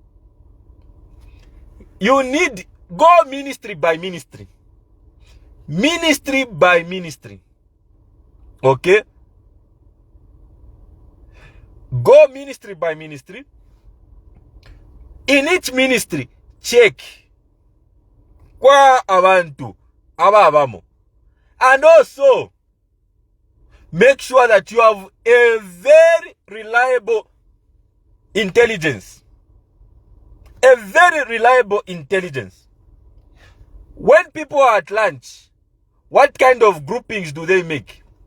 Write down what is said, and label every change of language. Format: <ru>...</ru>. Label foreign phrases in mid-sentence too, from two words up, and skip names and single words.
<en>You need go ministry by ministry. Ministry by ministry. Okay? Go ministry by ministry. In each ministry, check</en> <bem>kwa abantu ababamo.</bem> <en>And also, make sure that you have a very reliable intelligence. A very reliable intelligence. When people are at lunch, what kind of groupings do they make?</en>